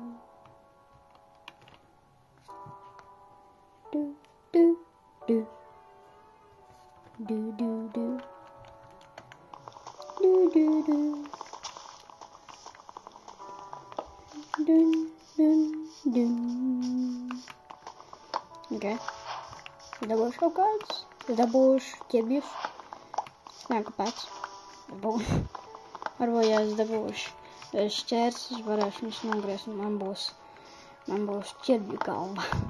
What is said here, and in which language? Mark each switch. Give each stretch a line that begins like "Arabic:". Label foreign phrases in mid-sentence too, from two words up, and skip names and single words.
Latvian: Du-du-du. Do-do-do. Do-do-do. Dun-dun-dun. Okay. Dabūšu kaut kāds. Dabūšu ķirbjus. Nē, kāpēc. Dabūšu. Varbūt, ja es dabūšu šķērs, es varēšu viņus nogriezt un man būs ķirbju galva.